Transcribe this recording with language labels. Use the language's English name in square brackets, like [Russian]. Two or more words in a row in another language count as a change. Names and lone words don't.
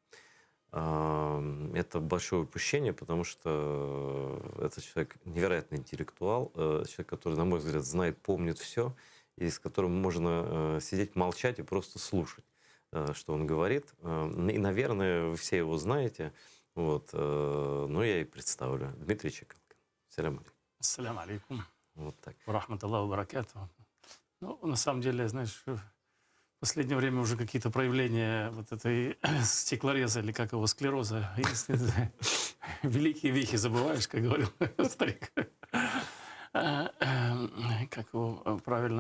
[Russian] Это большое упущение, потому что это человек невероятный интеллектуал, человек, который, на мой взгляд, знает, помнит все, и с которым можно сидеть, молчать и просто слушать, что он говорит. И, наверное, вы все его знаете. Вот, но я и представлю. Дмитрий Чекалкин. [Arabic] سلام عليكم. السلام عليكم. [Russian] Вот так. [Arabic] رحمة الله وبركاته. [Russian] Ну, на самом деле, знаешь, в последнее время уже какие-то проявления вот этой стеклореза, или как его, склероза. Великие вехи забываешь, как говорил старик. Как его правильно?